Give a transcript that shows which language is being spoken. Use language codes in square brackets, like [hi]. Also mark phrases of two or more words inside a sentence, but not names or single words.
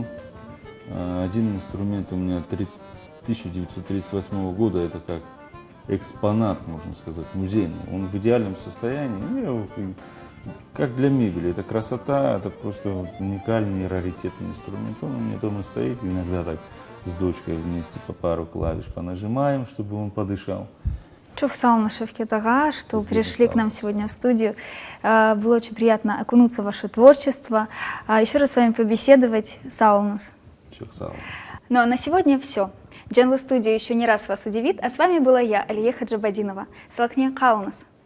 [ru] Один инструмент у меня 1938 года, это как экспонат, можно сказать, музейный. Он в идеальном состоянии, как для мебели. Это красота, это просто уникальный, раритетный инструмент. Он у меня дома стоит, иногда так с дочкой вместе по пару клавиш понажимаем, чтобы он подышал. [crh] Çok sağ olun, [ru] Шевкет Ага, что пришли к нам сегодня в студию. Было очень приятно окунуться в ваше творчество. Еще раз с вами побеседовать. [crh] Sağ olunuz. [ru] Ну а на сегодня все. Дженлы Студио еще не раз вас удивит, а с вами была я, Алия Хаджабадинова. Салахне Каунас.